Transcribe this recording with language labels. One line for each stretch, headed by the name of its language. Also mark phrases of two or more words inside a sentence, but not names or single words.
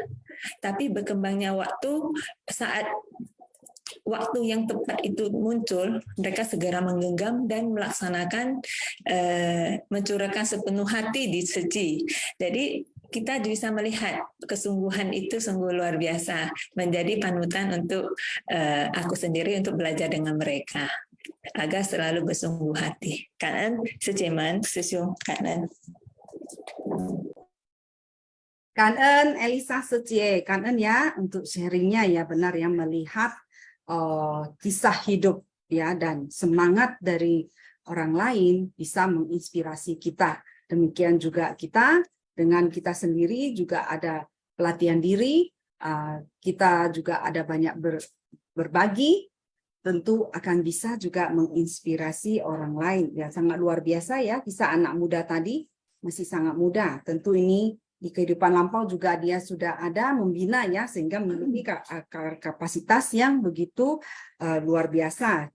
Indonesian: Tapi berkembangnya waktu, saat waktu yang tepat itu muncul, mereka segera menggenggam dan melaksanakan, mencurahkan sepenuh hati di Suci. Jadi kita bisa melihat kesungguhan itu sungguh luar biasa, menjadi panutan untuk aku sendiri untuk belajar dengan mereka. agar selalu bersungguh hati.
Vietnamese: Cảm ơn sư chị Mẫn, sư Xuân. Cảm ơn. Cảm ơn Elisa Secie, cảm ơn
Indonesian: ya untuk sharingnya ya, benar ya, melihat kisah hidup ya dan semangat dari orang lain bisa menginspirasi kita. Demikian juga kita dengan kita sendiri juga ada pelatihan diri, kita juga ada banyak berbagi, tentu akan bisa juga menginspirasi orang lain ya, sangat luar biasa ya, kisah anak muda tadi masih sangat muda, tentu ini di kehidupan lampau juga dia sudah ada membina ya, sehingga memiliki kapasitas yang begitu luar biasa.